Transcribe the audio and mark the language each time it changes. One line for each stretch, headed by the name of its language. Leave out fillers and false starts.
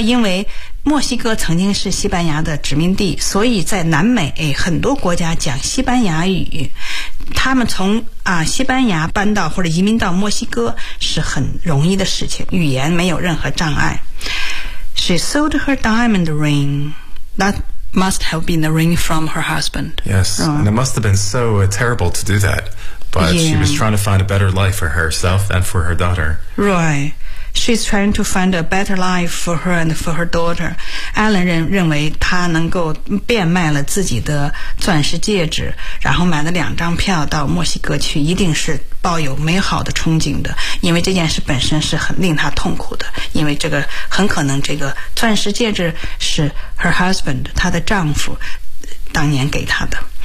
Chinese: 因为墨西哥曾经是西班牙的殖民地，所以在南美很多国家讲西班牙语。他们从西班牙搬到或者移民到墨西哥是很容易的事情，语言没有任何障碍。
English: She sold her diamond ring. That must have been the ring from her husband. Yes, and it must have been so terrible to do that. But she was trying to find a better life for herself and for her daughter. Right. She's trying to find a better life for her and for her daughter.
Chinese: Alan 认为他能够变卖了自己的钻石戒指，然后买了两张票到墨西哥去，一定是抱有美好的憧憬的，因为这件事本身是很令他痛苦的，因为这个很可能这个钻石戒指是
English: her husband
Chinese: 她的丈夫当年给她的。